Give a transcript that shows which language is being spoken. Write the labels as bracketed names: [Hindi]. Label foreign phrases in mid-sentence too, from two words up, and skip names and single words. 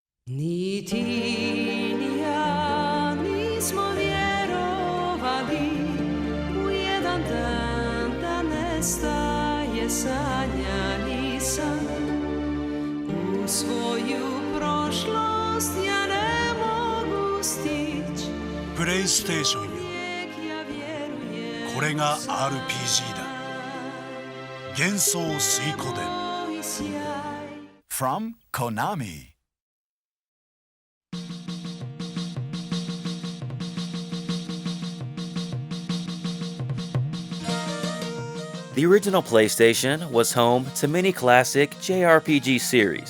[Croatian] Ni ty, ni ja, nic smo vjerovali u jedan dan da nestaje sanjani san. U svoju prošlost ja ne mogu stić. [Japanese] プレイステーションよ。これが RPG だ。幻想水湖伝 [English] From Konami. The original PlayStation was home to many classic JRPG series.